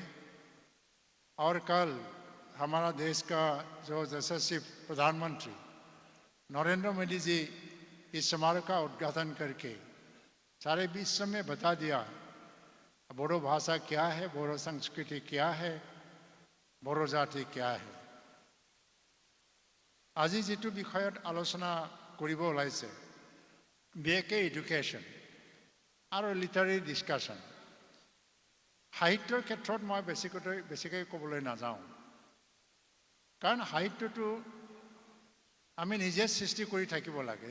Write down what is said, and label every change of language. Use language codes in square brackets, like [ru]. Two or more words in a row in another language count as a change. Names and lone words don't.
[hi] और कल हमारा देश का जो यशस्वी प्रधानमंत्री नरेंद्र मोदी जी इस समारोह का उद्घाटन करके सारे विश्व में बता दिया बोडो भाषा क्या है, बोडो संस्कृति क्या है, बोडो जाति क्या है। [as] আজি যেটো বিষয়ত আলোচনা কৰিব ওলাইছে বিএকে এডুকেশ্যন আৰু [en] literary discussion. [as] সাহিত্যৰ ক্ষেত্ৰত মই বেছিকৈ ক'বলৈ নাযাওঁ, কাৰণ সাহিত্যটো আমি নিজে সৃষ্টি কৰি থাকিব লাগে।